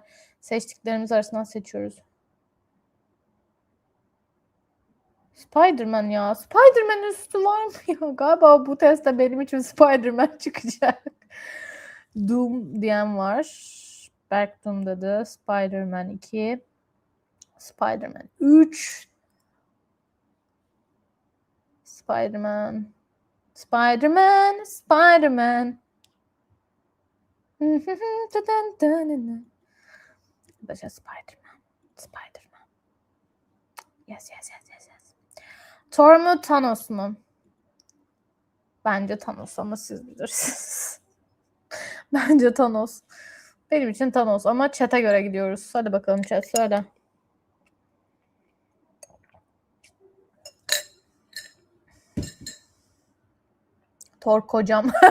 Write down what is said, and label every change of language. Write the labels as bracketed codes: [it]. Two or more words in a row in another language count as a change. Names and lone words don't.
[tr] Seçtiklerimiz arasından seçiyoruz. Spider-Man ya. Spider-Man üstü var mı ya? Galiba bu testte benim için Spider-Man çıkacak. Doom diyen var. Berk Doom dedi. Spider-Man 2. Spider-Man 3. Spider-Man. Spider-Man. Spider-Man. Başa Spider-Man. Spider-Man. Yes. Thor mu Thanos mu? Bence Thanos ama siz bilirsiniz. Bence Thanos. Benim için Thanos ama chat'e göre gidiyoruz. Hadi bakalım chat söyle. Thor kocam.